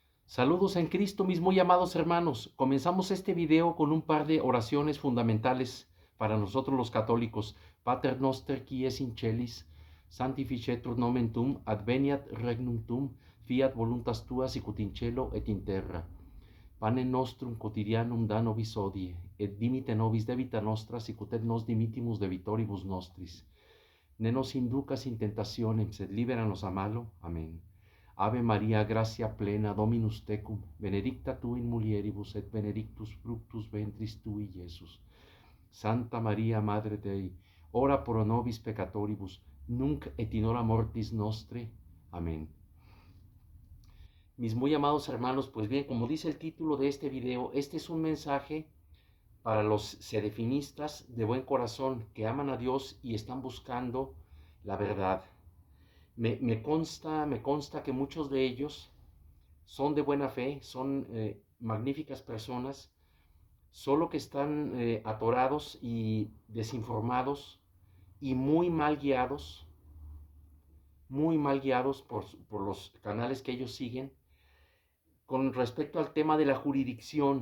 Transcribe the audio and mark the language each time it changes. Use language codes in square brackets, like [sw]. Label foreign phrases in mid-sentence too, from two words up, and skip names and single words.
[es] Saludos en Cristo, mis muy amados hermanos. Comenzamos este video con un par de oraciones fundamentales para nosotros los católicos. [la] Pater noster qui es in celis, sanctificetur nomen tuum, adveniat regnum tuum, fiat voluntas tua sicut in cielo et in terra. Panem nostrum quotidianum da nobis hodie, et dimite nobis debita nostra sicut et nos dimitimus debitoribus nostris. Ne nos inducas in tentationem, sed libera-nos a malo. Amén. Ave Maria, gratia plena, Dominus tecum, benedicta tu in mulieribus, et benedictus fructus ventris tui, Iesus. Santa Maria, Madre Dei, ora pro nobis peccatoribus, nunc et in hora mortis nostre. Amén. [es] Mis muy amados hermanos, pues bien, como dice el título de este video, este es un mensaje para los sedefinistas de buen corazón que aman a Dios y están buscando la verdad. Me consta que muchos de ellos son de buena fe, son magníficas personas, solo que están atorados y desinformados y muy mal guiados por los canales que ellos siguen con respecto al tema de la jurisdicción.